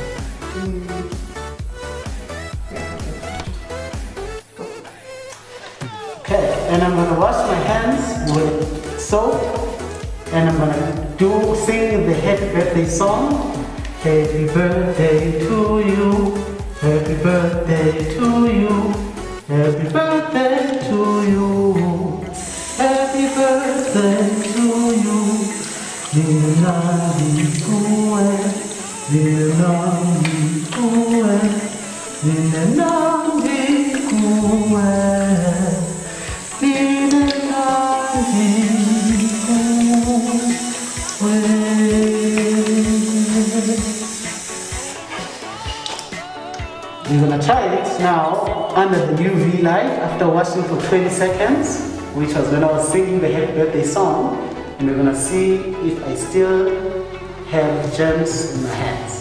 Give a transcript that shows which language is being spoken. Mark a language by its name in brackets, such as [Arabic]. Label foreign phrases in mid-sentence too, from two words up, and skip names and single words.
[English] Okay, and I'm gonna wash my hands with soap, and I'm gonna sing the happy birthday song. Happy birthday to you. Happy birthday to you. Happy birthday to you. Happy birthday to you. Nilali kuwe, nilali kuwe, nilali kuwe, nilali kuwe. We're gonna try it now under the UV light after washing for 20 seconds, which was when I was singing the happy birthday song. And we're gonna see if I still have germs in my hands.